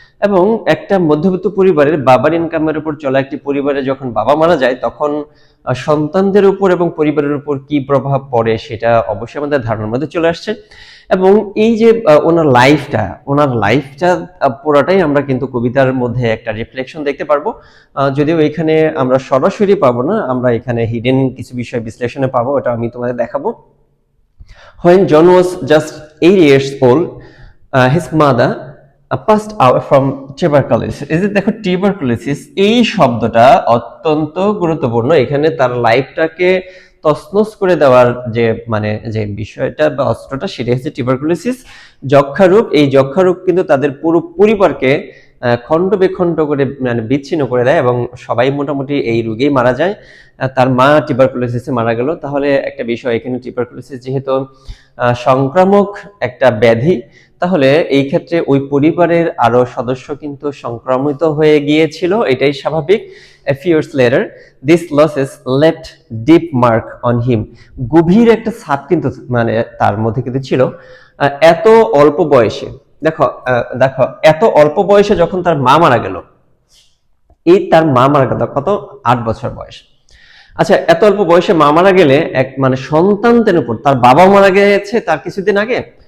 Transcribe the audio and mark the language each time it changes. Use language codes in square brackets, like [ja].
[bn] এবং একটা মধ্যবিত্ত পরিবারের বাবার ইনকামের উপর চলা একটি পরিবারে যখন বাবা মারা যায় তখন সন্তানদের উপর এবং পরিবারের উপর কি প্রভাব পড়ে সেটা অবশ্যই আমাদের ধারণার মধ্যে চলে আসছে। এবং এই যে ওনার লাইফটা পুরোটাই আমরা কিন্তু কবিতার মধ্যে একটা রিফ্লেকশন দেখতে পারবো। যদিও এখানে আমরা সরাসরি পাবো না, আমরা এখানে হিডেন কিছু বিষয় বিশ্লেষণে পাবো, ওটা আমি তোমাদের দেখাবো। [en] When John was just 8 years old, his mother passed away from tuberculosis. [bn] এই যে দেখো, টিউবারকুলোসিস এই শব্দটা অত্যন্ত গুরুত্বপূর্ণ। এখানে তার লাইফটাকে তছনছ করে দেওয়ার যে বিষয়টা বা অস্ত্রটা, সেটা হচ্ছে টিউবারকুলোসিস, যক্ষা রোগ। এই যক্ষা রোগ কিন্তু তাদের পুরো পরিবারকে খণ্ড বিখণ্ড করে বিচ্ছিন্ন করে দেয় এবং সবাই মোটামুটি এই রোগেই মারা যায়। তার মা টিউবারকুলোসিসে মারা গেল। তাহলে একটা বিষয়, এখানে টিউবারকুলোসিস যেহেতু সংক্রামক একটা ব্যাধি, তাহলে এই ক্ষেত্রে ওই পরিবারের আরো সদস্য কিন্তু সংক্রমিত হয়ে গিয়েছিল, এটাই স্বাভাবিক। [en] A few years later, these losses left deep mark on him. [bn] গভীর একটা ছাপ কিন্তু তার মধ্যে কিন্তু ছিল। এত অল্প বয়সে, দেখো এত অল্প বয়সে যখন তার মা মারা গেল, তার মা মারা গেল কত, 8 বছর বয়স। আচ্ছা, এত অল্প বয়সে মা মারা গেলে এক সন্তানদের উপর, তার বাবা মারা গেছে তার কিছুদিন আগে,